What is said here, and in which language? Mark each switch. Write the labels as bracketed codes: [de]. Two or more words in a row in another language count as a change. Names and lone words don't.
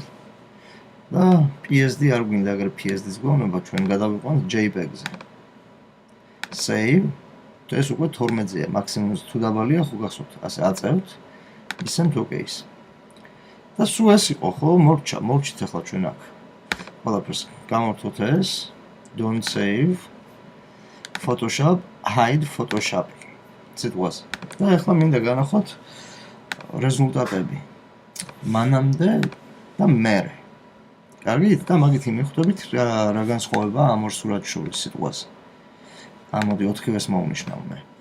[ka] და PSD არ გვინდა, აგერ PSD-ს გვეუბნება, ჩვენ გადავიყვანთ JPEG-ზე. Save, ეს უკვე 12-ზეა, მაქსიმუმს თუ დაბალია, ხო გახსოვთ, ასე აწევთ, ისემთ OK-ს. და სულ ეს იყო, ხო, მორჩით ახლა ჩვენ აქ. ყველაფერს გამორთოთ ეს, [en] don't save, Photoshop, hide Photoshop. [ka] სიტყვაზე. და ახლა მინდა განახოთ რეზულტატები. მანამდე და მერე. კარგით? და მაგით მიხვდებით რა განსხვავება ამ ორ სურათს შორის სიტყვაზე. ამოდი 4-ვეს მოვნიშნავ მე.